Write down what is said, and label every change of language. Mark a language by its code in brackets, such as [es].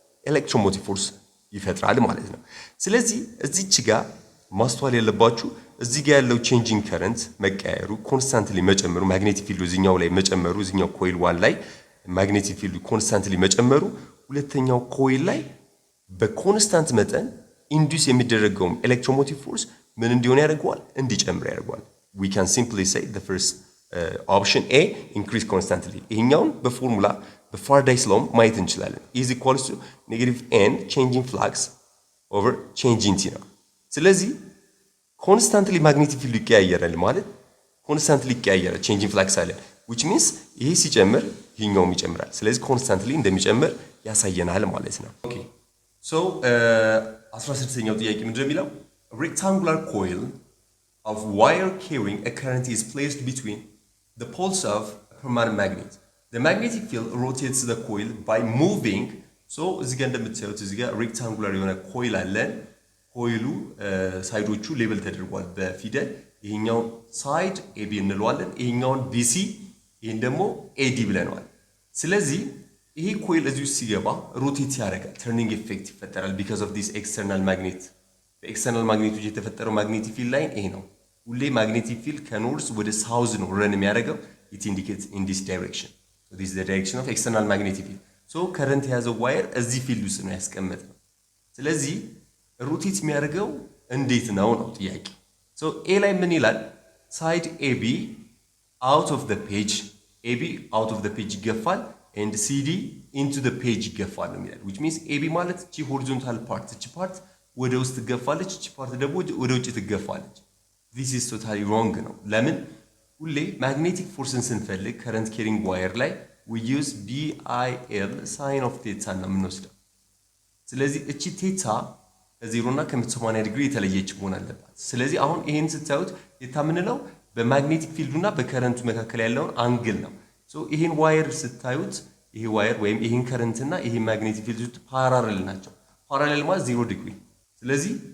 [am] ኤሌክትሮሞቲቭ ፎርስ ይፈጥራል ማለት ነው። ስለዚህ እዚች ጋር ማስተዋል ያለባችሁ እዚህ ጋር ያለው ቼንጂንግ ከረንት መቀያየሩ ኮንስታንትሊ መጨመሩ ማግኔቲክ ፊልዱ እዚህኛው ላይ መጨመሩ እዚህኛው ኮይል 1 ላይ ማግኔቲክ ፊልዱ ኮንስታንትሊ መጨመሩ ሁለተኛው ኮይል ላይ በኮንስታንት መጠን ኢንዲዩስ የሚደረገው ኤሌክትሮሞቲቭ ፎርስ ምን እንዲሆን ያደርገዋል? እንዲጨምር ያደርገዋል። [en] we can simply say the first option A increase constantly [am] ይሄኛውን በፎርሙላ በፋራዳይስ ሎው ማየት እንችላለን [en] is equals to negative n changing flux over changing t [am] ነው። ስለዚህ ኮንስታንትሊ ማግኔቲክ ፊልዱ ይቀያየራል ማለት ኮንስታንትሊ ይቀያየራል [en] changing flux [am] አለ [en] which means [am] ይሄ ሲጨምር ይሄኛውም ይጨምራል። ስለዚህ ኮንስታንትሊ እንደሚጨምር ያሳየናል ማለት ነው። ኦኬ ሶ 16ኛው ጥያቄ ምንድነው የሚለው [en] rectangular coil of wire carrying a current is placed between the poles of a permanent magnet. The magnetic field rotates the coil by moving. [am] So እዚህ ጋር እንደምታዩት እዚህ ጋር rectangular የሆነ ኮይል አለን። ኮይሉ ሳይዶቹ ሌብል ተደርጓል በፊደል ይሄኛው ሳይድ AB እንለዋለን፣ ይሄኛውን BC፣ ይሄን ደግሞ AD ብለናል። ስለዚህ ይሄ ኮይል እዚህ ውስጥ ሲገባ ሮቴት ያደርጋል፣ ተርኒንግ ኢፌክት ይፈጠራል [en] because of this external magnet። [am] በኤክስተርናል ማግኔቶች የተፈጠረው ማግኔቲክ ፊልድ ላይን ይሄ ነው። ሁሌ ማግኔቲክ ፊልድ ከኖርዝ ወደ ሳውዝ ነው ረን የሚያደርገው። [en] it indicates in this direction. So this is the direction of external magnetic field. [am] So current የያዘው ዋየር እዚህ ፊልድ ውስጥ ነው ያስቀመጥነው። ስለዚህ ሮቴት የሚያደርገው እንዴት ነው ነው ጥያቄ። So A ላይ ምን ይላል? [en] side AB out of the page [am] AB out of the page ይገፋል [en] and CD into the page [am] ይገፋል ነው የሚላል [en] which means [am] AB ማለት እቺ horizontal part እቺ ፓርት ወደ ውስጥ ትገፋለች እቺ ፓርት ደግሞ ወደ ውጭ ትገፋለች። [en] this is totally wrong [am] ነው። ለምን? ሁሌ ማግኔቲክ ፎርስን ስንፈልግ [en] current carrying wire [am] ላይ [en] we use BIL sin of theta [am] ነው የምንወስደው። ስለዚህ እቺ ቴታ ከ0 እና ከ180 ዲግሪ የተለየች መሆን አለባት። ስለዚህ አሁን ይሄን ስታዩት ቴታ ምንለው በማግኔቲክ ፊልዱና በከረንቱ መካከል ያለውን አንግል ነው። ሶ ይሄን ዋየር ስታዩት ይሄ ዋየር ወይም ይሄን ከረንትና ይሄ ማግኔቲክ ፊልዱ ፓራሌል ናቸው። ፓራሌል ማለት 0 ዲግሪ። ስለዚህ